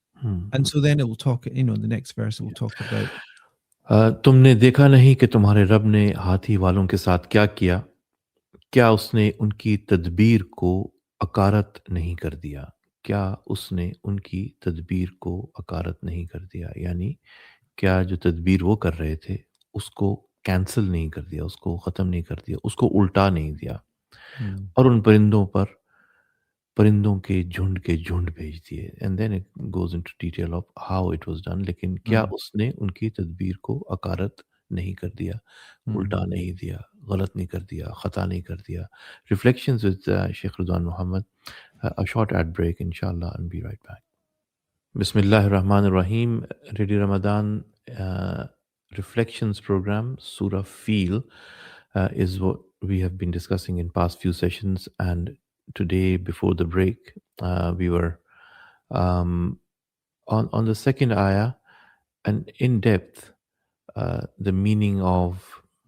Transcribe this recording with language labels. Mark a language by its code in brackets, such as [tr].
[en] And so then it will talk, the next verse will talk about. [hi] तुमने देखा नहीं कि तुम्हारे रब ने हाथी वालों के साथ क्या किया, क्या उसने उनकी तदबीर को अकारत नहीं कर दिया, क्या उसने उनकी तदबीर को अकारत नहीं कर दिया, यानी क्या जो तदबीर वो कर रहे थे उसको कैंसिल नहीं कर दिया, उसको ख़त्म नहीं कर दिया, उसको उल्टा नहीं दिया, और उन परिंदों के झुंड भेज दिए। [en] and then it goes into detail of how it was done, [hi] लेकिन क्या उसने उनकी तदबीर को अकारत नहीं कर दिया, उल्टा नहीं दिया, गलत नहीं कर दिया, खता नहीं कर दिया। [en] Reflections with Sheikh Ruzwan Mohammed, a short ad break inshallah and be right back. Bismillahir Rahmanir Rahim. Radio Ramadan Reflections program, Surah Fil, is what we have been discussing in past few sessions, and today before the break we were on the second ayah and in depth the meaning of